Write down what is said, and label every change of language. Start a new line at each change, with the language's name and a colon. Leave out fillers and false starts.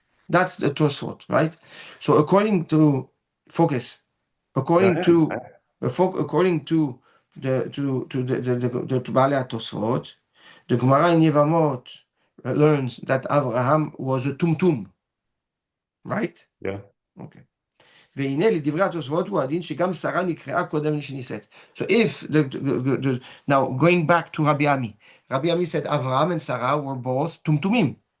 English: That's the Tosfot, right? So according to according to the Baalei Tosfot, the Gemara in Yevamot learns that Abraham was a tumtum, right? Yeah. Okay.
Hebrew: והנה לדברי התוספות הוא הדין שגם שרה נקראה קודם לשנישאת.
English: So if now going back to Rabbi Ami said Avraham and Sarah were both tumtumim.